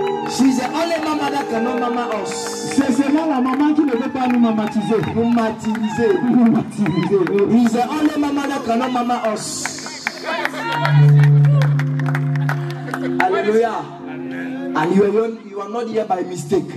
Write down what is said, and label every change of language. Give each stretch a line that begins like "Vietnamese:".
English: She's the only mama that cannot mama us.
French: C'est seulement la maman qui ne veut pas nous mamatiser. Nous martyriser. Nous martyriser.
English: He's the only mama that cannot mama us. Hallelujah. And you are not here by mistake.